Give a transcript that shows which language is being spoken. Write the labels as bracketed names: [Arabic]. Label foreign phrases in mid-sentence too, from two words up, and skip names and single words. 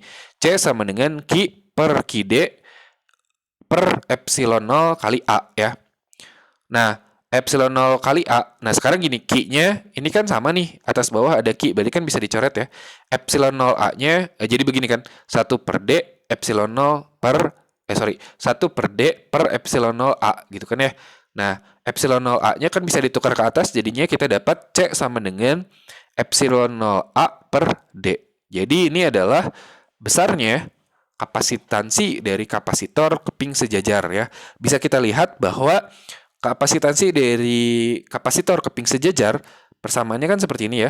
[Indonesian] C sama dengan Q per QD per epsilon 0 kali A ya. Nah, epsilon 0 kali A. Nah, sekarang gini, Q-nya ini kan sama nih. Atas bawah ada Q, berarti kan bisa dicoret ya. Epsilon 0 A-nya, jadi begini kan. 1 per D, epsilon 0 per, 1 per D per epsilon 0 A, gitu kan ya. Nah, epsilon 0 A-nya kan bisa ditukar ke atas, jadinya kita dapat C sama dengan epsilon 0 A per D. Jadi ini adalah besarnya kapasitansi dari kapasitor keping sejajar ya. Bisa kita lihat bahwa kapasitansi dari kapasitor keping sejajar persamaannya kan seperti ini ya.